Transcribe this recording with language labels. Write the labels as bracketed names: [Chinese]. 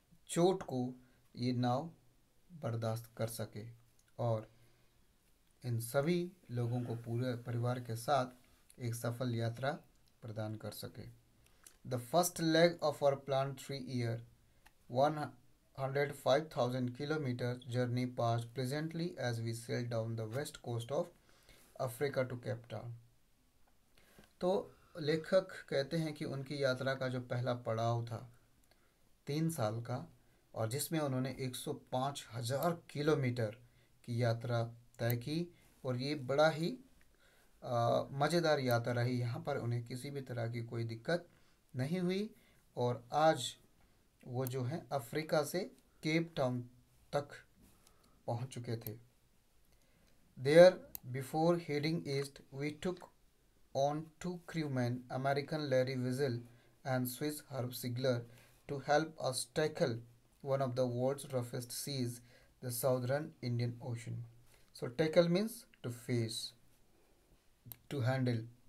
[Hindi] चोट को ये नाव बर्दाश्त कर सके और इन सभी लोगों को पूरे परिवार के साथ एक सफल यात्रा प्रदान कर सके। [English] The first leg of our plan 3 year 105,000 kilometer journey passed pleasantly as we sailed down the west coast of Africa to Cape Town. [Hindi] तो लेखक कहते हैं कि उनकी यात्रा का जो पहला पड़ाव था 3 साल का, और जिसमें उन्होंने 105,000 किलोमीटर की यात्रा तय की, और ये बड़ा ही मज़ेदार यात्रा रही। यहाँ पर उन्हें किसी भी तरह की कोई दिक्कत नहीं हुई, और आज वो जो है अफ्रीका से केप टाउन तक पहुँच चुके थे। [English] There, before heading east, we took on 2 crewmen, American Larry Wiesel and Swiss Herb Sigler, to help us tackle one of the world's roughest seas, the southern Indian Ocean. So tackle means to face, to handle.